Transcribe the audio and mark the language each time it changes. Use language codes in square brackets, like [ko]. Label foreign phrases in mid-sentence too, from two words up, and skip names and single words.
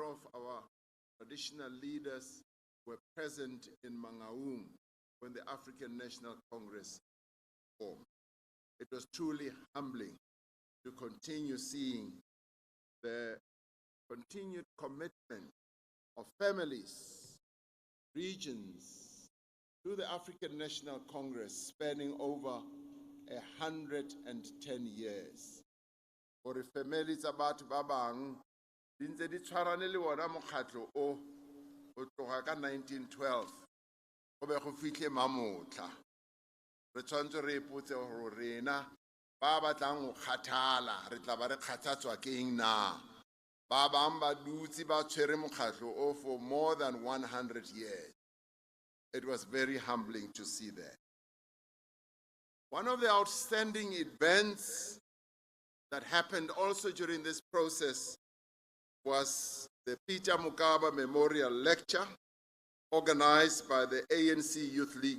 [en] of our traditional leaders were present in Mangaung when the African National Congress formed, it was truly humbling to continue seeing the continued commitment of families, regions, to the African National Congress spanning over 110 years. For families about [tn] Babang, di ntse di tshwarane le wona mokgatlo o go tloga ka 1912 go be go fitlhe mamotla re tshwanetse re ipotse gore rena ba batlang go kgathala re tla ba re kgathatswa ke eng na ba bang ba dutse ba tshwere mokgatlo o [en] for more than 100 years. It was very humbling to see that. One of the outstanding events that happened also during this process was the Peter Mokaba Memorial Lecture organized by the ANC Youth League.